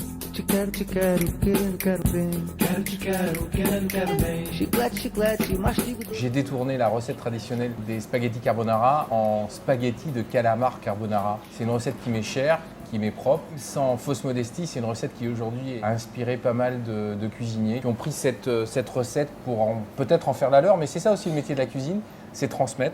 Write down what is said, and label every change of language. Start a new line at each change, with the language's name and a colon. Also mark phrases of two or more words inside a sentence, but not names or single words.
Portuguese: te quero, quero bem. Quero bem. Chiclete, chiclete, mastigo.
French: J'ai détourné la recette traditionnelle des spaghettis carbonara en spaghettis de calamar carbonara. C'est une recette qui m'est chère, qui m'est propre. Sans fausse modestie, c'est une recette qui aujourd'hui a inspiré pas mal de cuisiniers qui ont pris cette recette pour peut-être en faire la leur, mais c'est ça aussi le métier de la cuisine, c'est transmettre.